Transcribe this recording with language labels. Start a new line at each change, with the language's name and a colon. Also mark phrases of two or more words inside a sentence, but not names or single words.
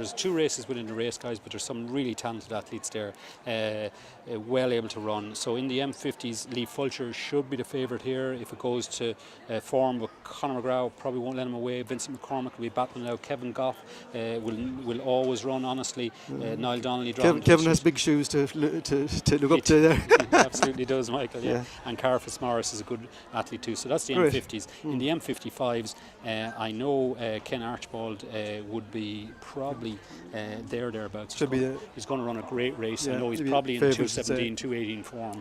English: There's 2 races within the race, guys, but there's some really talented athletes there, well able to run. So in the M50s, Lee Fulcher should be the favourite here. If it goes to form, but Conor McGrath probably won't let him away. Vincent McCormack will be battling out. Kevin Goff will always run, honestly. Niall Donnelly. Kevin has big shoes to look up to there. He absolutely does, Michael, yeah. And Carl Fitzmaurice is a good athlete too. So that's the M50s. In the M55s, I know Ken Archibald would be probably thereabouts. He's going to run a great race. I know he's probably in 217, 218 form.